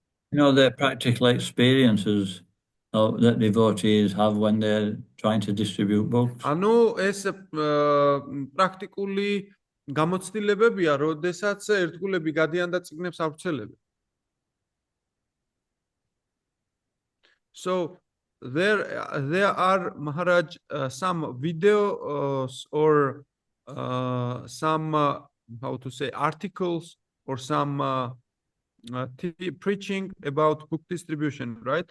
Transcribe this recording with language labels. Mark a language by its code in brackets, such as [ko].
[en] You know, the practical experiences that devotees have when they're trying to distribute books. [ka] ანუ ეს პრაქტიკული გამოცდილებებია, როდესაც ერთგულები გადიან და წიგნებს ავრცელებენ. [en] So there are, Maharaj, some videos or some how to say articles or some preaching about book distribution, right?